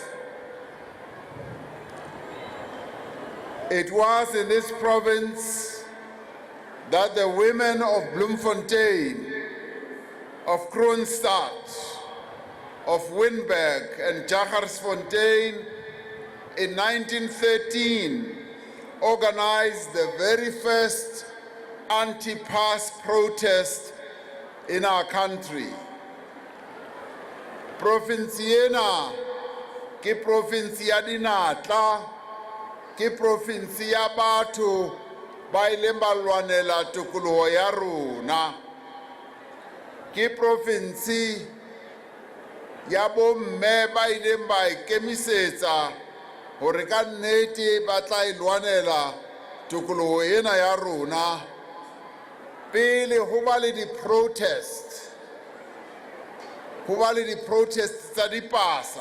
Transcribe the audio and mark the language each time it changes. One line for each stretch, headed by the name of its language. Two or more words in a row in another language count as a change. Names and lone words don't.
English: It was in this province that the women of Bloemfontein, of Kroonstad, of Winberg and Jagersfontein in 1913 organized the very first anti-pass protest in our country.
Southern Sotho: Province ena ke province ya dinatla, ke province ya batho ba ileng ba lwanela tokoloho ya rona, ke province ya bomme ba ileng ba ikemisetsa hore ka nnete ba tla ilwanela tokoloho ena ya rona pele ho ba le di-protest tsa dipasa.